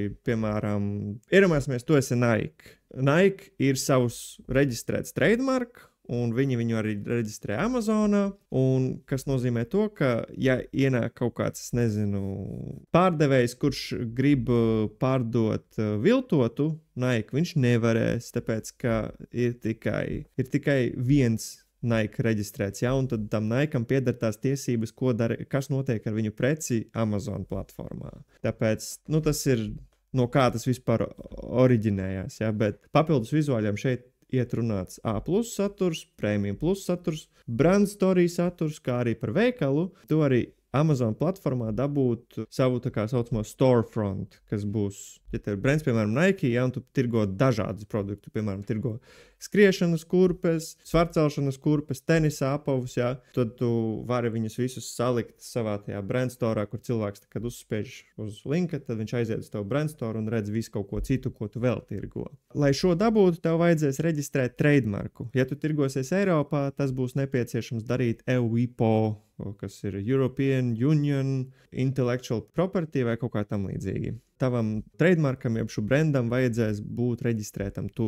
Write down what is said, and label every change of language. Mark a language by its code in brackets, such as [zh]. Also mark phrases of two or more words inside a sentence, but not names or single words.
[lv] Piemēram, iedomāsimies, tu esi Nike. Nike ir savs reģistrēts trademark, un viņi viņu arī reģistrē Amazonā, un kas nozīmē to, ka, ja ienāk kaut kāds, pārdevējs, kurš grib pārdot viltotu Nike, viņš nevarēs, tāpēc, ka ir tikai viens Nike reģistrēts, un tad tam Nikeam pieder tās tiesības, kas notiek ar viņu preci Amazon platformā. Tāpēc, tas ir, no kā tas vispār oriģinējās, bet papildus vizuāļiem šeit iet runāts A+ saturs, Premium+ saturs, [en] brand story [lv] saturs, kā arī par veikalu. Tu arī Amazon platformā dabūt savu tā kā saucamo storefront, kas būs, ja tev ir brands, piemēram, Nike, un tu tirgo dažādus produktus, piemēram, tirgo skriešanas kurpes, svarcelšanas kurpes, tenisa apavus, tad tu vari viņus visus salikt savā tajā [en] brand storā, [lv] kur cilvēks, kad uzspiež uz linka, tad viņš aiziet uz tavu [en] brand store [lv] un redz visu kaut ko citu, ko tu vēl tirgo. Lai šo dabūtu, tev vajadzēs reģistrēt trademarku. Ja tu tirgosies Eiropā, tas būs nepieciešams darīt EUIPO, kas ir [en] European Union Intellectual Property [lv] vai kaut kā tam līdzīgi. Tavam trademarkam, jeb šo brandam vajadzēs būt reģistrētam tur.